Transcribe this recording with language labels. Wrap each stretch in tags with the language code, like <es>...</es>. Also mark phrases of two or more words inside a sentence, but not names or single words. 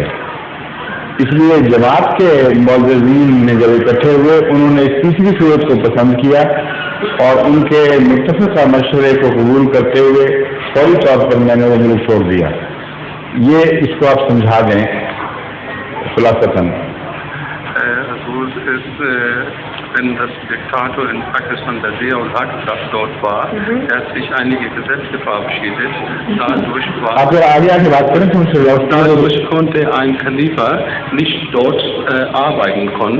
<hi>इसलिए जमात के मौज़ीन ने जब इकट्ठे हुए, उन्होंने इस तीसरी सूरत को पसंद किया और उनके मुत्तफ़िक़ा मशवरे को कबूल करते हुए फौरी तौर पर मैंने वो मुल्क छोड़ दिया। ये इसको आप समझा दें खुलासतन।</hi> <de>Wenn das Diktator in Pakistan, der ज़ियाउल हक dort war, hat sich einige Gesetze verabschiedet. Dadurch konnte ein Khalifa nicht dort arbeiten können.</de>